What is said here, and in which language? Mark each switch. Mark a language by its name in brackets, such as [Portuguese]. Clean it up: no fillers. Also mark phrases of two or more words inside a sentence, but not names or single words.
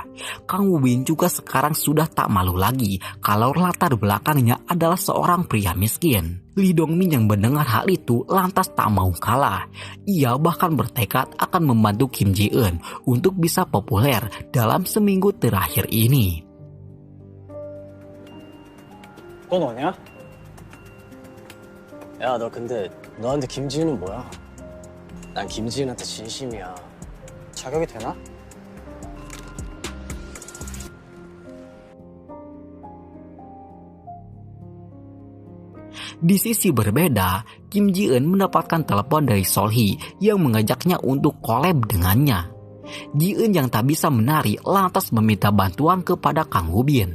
[Indonesian] Kang Woo-bin juga sekarang sudah tak malu lagi kalau latar belakangnya adalah seorang pria miskin. Lee Dong-min yang mendengar hal itu lantas tak mau kalah. Ia bahkan bertekad akan membantu Kim Ji-eun untuk bisa populer dalam seminggu terakhir ini. [Korean] 또 너냐? 야, 너 근데 너한테 김지은은 뭐야? 난 김지은한테 진심이야. 자격이 되나? [Indonesian] Di sisi berbeda, Kim Ji-eun mendapatkan telepon dari Solhee yang mengajaknya untuk collab dengannya. Ji-eun yang tak bisa menari lantas meminta bantuan kepada Kang Woo-bin.